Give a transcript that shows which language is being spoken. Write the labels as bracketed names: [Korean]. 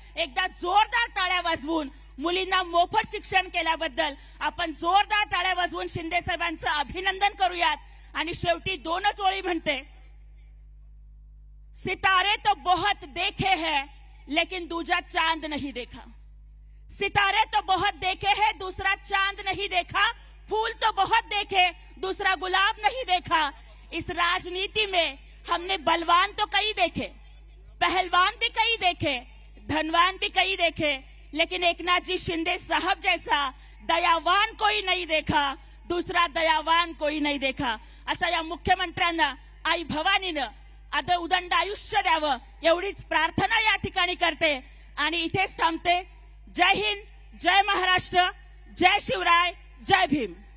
[Marathi] एकदा जोरदार टाळ्या वाजवून मुलींना मोफत शिक्षण केल्याबद्दल आपण जोरदार टाळ्या वाजवून शिंदे साहेबांचं अभिनंदन करूयात. आणि शेवटी 2च ओळी म्हणते, [Hindi] सितारे तो बहुत देखे हैं लेकिन दूजा चांद नहीं देखा. सितारे तो बहुत देखे हैं दूसरा चांद नहीं देखा. फूल तो बहुत देखे दूसरा गुलाब नहीं देखा. इस राजनीति में हमने बलवान तो कई देखे, पहलवान भी कई देखे, धनवान भी कई देखे, लेकिन एकनाथ जी शिंदे साहब जैसा दयावान कोई नहीं देखा, दूसरा दयावान कोई नहीं देखा. [Marathi] अशा या मुख्यमंत्र्यांना आई भवानीनं आता उदंड आयुष्य द्यावं एवढीच प्रार्थना या ठिकाणी करते आणि इथेच थांबते. जय हिंद, जय महाराष्ट्र, जय शिवराय, जय भीम.